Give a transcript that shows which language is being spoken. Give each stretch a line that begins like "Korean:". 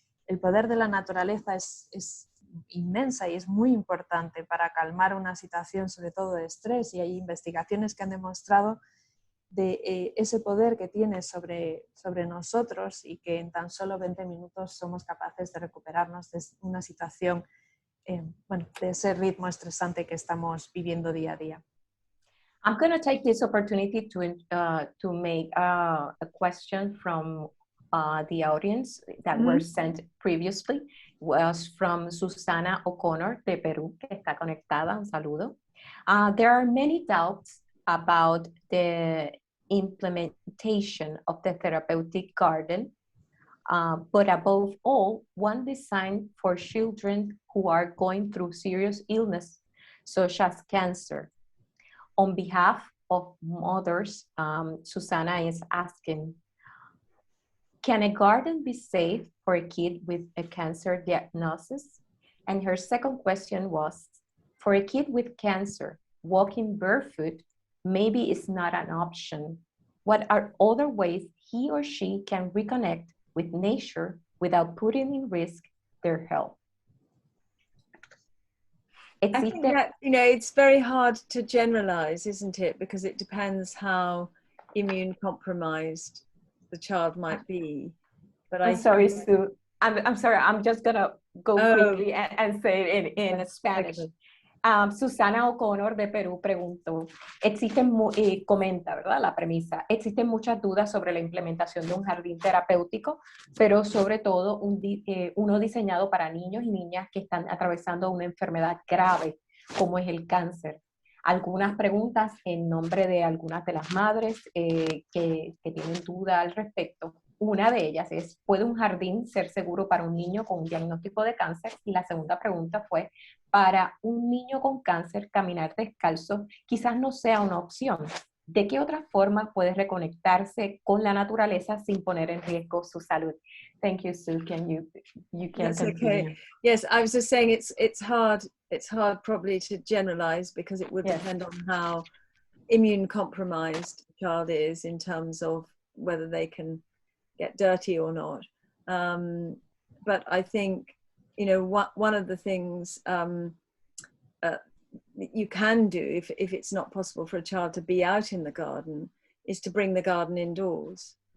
Spanish: El poder de la naturaleza es inmensa y es muy importante para calmar una situación, sobre todo de estrés, y hay investigaciones que han demostrado de ese poder que tiene sobre nosotros y que en tan solo 20 minutos somos capaces de recuperarnos de una situación, bueno, de ese ritmo estresante que estamos viviendo día a día.
English: I'm going to take this opportunity to make a question from the audience that were sent previously. Was from
Spanish: Susana O'Connor de Perú, que está conectada. Un saludo.
English: There are many doubts about the implementation of the therapeutic garden, but above all, one designed for children who are going through serious illness, such as cancer. On behalf of mothers, Susana is asking, can a garden be safe for a kid with a cancer diagnosis? And her second question was, for a kid with cancer, walking barefoot maybe is not an option. What are other ways he or she can reconnect with nature without putting in risk their health? I think that, you know, it's very hard to generalize, isn't it? Because it depends how immune compromised the child might be. But I'm sorry, Sue. I'm sorry. I'm just gonna go quickly and say it in Spanish.
Spanish: Susana O'Connor de Perú preguntó, comenta, ¿verdad? La premisa, existen muchas dudas sobre la implementación de un jardín terapéutico, pero sobre todo uno diseñado para niños y niñas que están atravesando una enfermedad grave, como es el cáncer. Algunas preguntas en nombre de algunas de las madres que tienen duda al respecto. Una de ellas es, ¿puede un jardín ser seguro para un niño con un diagnóstico de cáncer? Y la segunda pregunta fue, para un niño con cáncer, caminar descalzo quizás no sea una opción. ¿De qué otra forma puede reconectarse con la naturaleza sin poner en riesgo su salud?
English: Thank you, Sue. You can That's continue. okay. Yes, I was just saying it's hard probably to generalize because it would depend on how immune compromised the child is in terms of whether they can get dirty or not. But I think, you know, one of the things you can do if it's not possible for a child to be out in the garden is to bring the garden indoors.